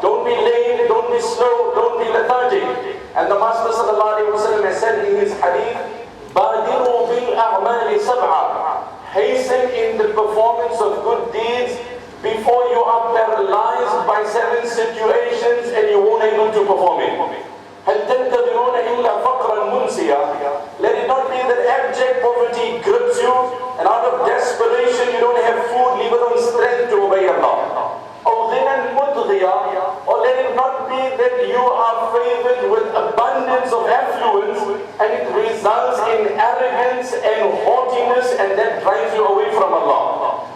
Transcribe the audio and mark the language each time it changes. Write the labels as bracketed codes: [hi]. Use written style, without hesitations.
[en] Don't be late, don't be slow, don't be lethargic. And the Master ﷺ has said in his hadith, Badiru bil a'mali sab'a, hasten in the performance of good deeds before you are paralyzed by 7 situations and you won't able to perform it. [ar] هل تنتظرون إلا فقرا منسيا? [en] Let it not be that abject poverty grips you, and out of desperation you don't have food, leave alone strength to obey Allah. Or غنى مطغيا, or let it not be that you are favored with abundance of affluence and it results in arrogance and haughtiness, and that drives you away from Allah.